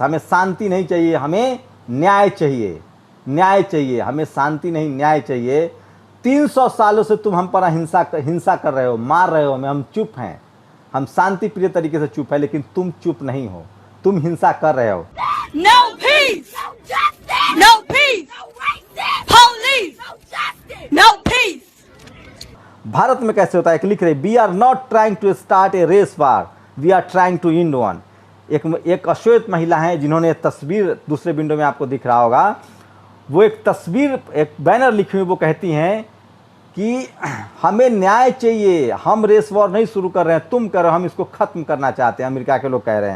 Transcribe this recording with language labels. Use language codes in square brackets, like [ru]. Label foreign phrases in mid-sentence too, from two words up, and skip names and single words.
[hi] हमें शांति नहीं चाहिए, हमें न्याय चाहिए, न्याय चाहिए, हमें शांति नहीं न्याय चाहिए। 300 सालों से तुम हम पर हिंसा कर रहे हो, मार रहे हो हमें, हम चुप हैं, हम शांति प्रिय तरीके से चुप है, लेकिन तुम चुप नहीं हो, तुम हिंसा कर रहे हो। [en] No peace! No peace! Police! No peace! [hi] भारत में कैसे होता है, एक लिख रहे, [en] We are not trying to start a race war, we are trying to end one. [hi] एक अश्वेत महिला है जिन्होंने तस्वीर दूसरे विंडो में आपको दिख रहा होगा, वो एक तस्वीर, एक बैनर लिखी हुई, वो कहती हैं कि हमें न्याय चाहिए, हम [en] race war [hi] नहीं शुरू कर रहे हैं, तुम कर रहे हो, हम इसको ख़त्म करना चाहते हैं, अमेरिका के लोग कह रहे हैं।